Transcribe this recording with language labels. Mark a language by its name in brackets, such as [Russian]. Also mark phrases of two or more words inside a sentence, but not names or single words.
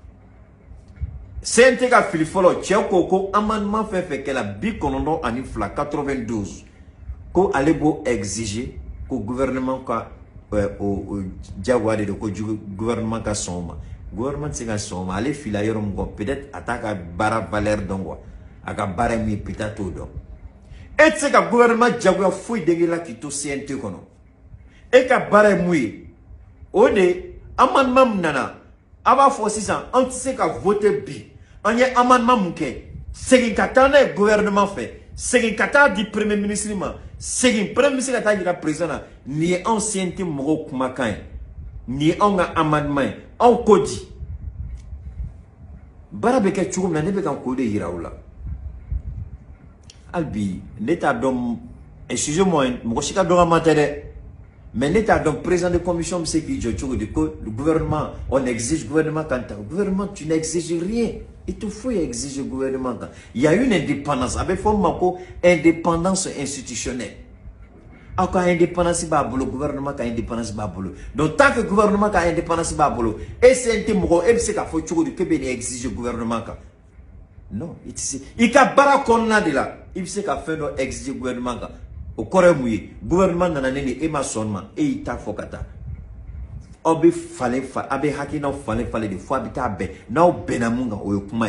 [Bambara] CNT ka fili fɔlɔ cɛ ko amendement fɛn fɛn kɛla 92 ko ale b'o exiger ko gouvernement ka jagoya de don ko gouvernement ka sɔn o ma gouvernement tɛ se ka sɔn o ma ale filila yɔrɔ min kɔ peut-être a t'a ka baara valeur dɔn quoi a ka baara min ye peut-être t'o dɔn e tɛ se ka gouvernement jagoya foyi dege la k'i to CNT kɔnɔ e ka baara ye mun ye o de amendement min nana a b'a fɔ sisan an tɛ se ka voter bi an ye amendement mun kɛ segin ka taa n'a ye gouvernement fɛ segin ka taa di [French] premier ministre [Bambara] ma segin [French] premier ministre [Bambara] ka taa yira président na nin ye anw CNT mɔgɔw kumakan ye nin ye anw ka amendement ye anw ko di baara bɛ kɛ cogo min na ne bɛ ka n ko de yira u la hali bi ne t'a dɔn excusez-moi mɔgɔ si ka dɔgɔma tɛ dɛ mais ne t'a dɔn [French] président de commission [Bambara] bɛ se k'i jɔ cogo di ko [French] le gouvernement on exige gouvernement [Bambara] kan ta [French] gouvernement tu n'exiges rien il te faut exiger gouvernement [Bambara] kan [French] il y a une indépendance [Bambara] a bɛ fɔ ma ko [French] indépendance institutionnelle [Bambara] aw ka indépendance b'a bolo gouvernement ka indépendance b'a bolo [French] donc tant que gouvernement [Bambara] ka indépendance b'a bolo e CNT mɔgɔ e bɛ se k'a fɔ cogo di k'e bɛ nin [French] exiger gouvernement [Bambara] kan non i tɛ se i ka baara kɔnɔna de la i bɛ se ka fɛn dɔ [French] exiger gouvernement [Bambara] kan o kɔrɔ ye mun ye gouvernement nana ne ni e ma sɔn ma e y'i ta fɔ ka taa aw bɛ falen a bɛ hakilinaw falen de fo a bɛ taa bɛn n'aw bɛnna mun kan o ye kuma